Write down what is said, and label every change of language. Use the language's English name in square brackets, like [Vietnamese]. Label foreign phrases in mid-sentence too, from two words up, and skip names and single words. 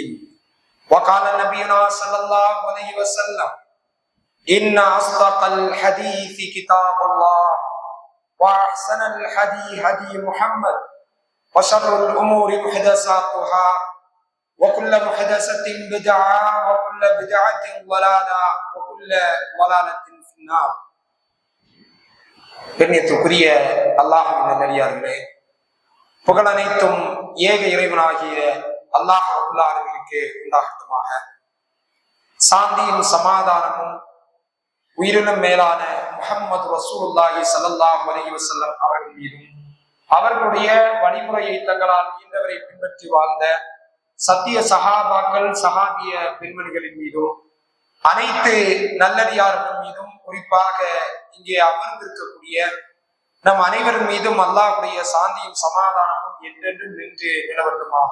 [Arabic] وقال نبينا صلى الله عليه وسلم: إن أصدق الحديث كتاب الله وأحسن الهدي هدي محمد وشر الأمور محدثاتها وكل محدثة بدعة وكل بدعة ضلالة وكل ضلالة في النار. [Tamil] கண்ணியத்திற்குரிய அல்லாஹ்வின் நல்லடியார்களே, புகழ் அனைத்தும் ஏக இறைவனாகிய அல்லாஹ் [Arabic] رب العالمين [Tamil] உண்டாகட்டுமாக. சாந்தியும் சமாதானமும் உயிரினும் மேலான முஹம்மது ரசூலுல்லாஹி [Arabic] صلى الله عليه وسلم [Tamil] அவர்கள் மீதும் அவர்களுடைய வழிமுறையை தங்களால் ஈந்தவரை பின்பற்றி வாழ்ந்த சத்திய சஹாபாக்கள் சஹாபிய பெண்மணிகளின் மீதும் அனைத்து நல்லடியார்கள் மீதும் குறிப்பாக இங்கே அமர்ந்திருக்கக்கூடிய நம் அனைவரின் மீதும் அல்லாஹ்வுடைய சாந்தியும் சமாதானமும் என்றென்றும் நின்று நிலவட்டுமாக.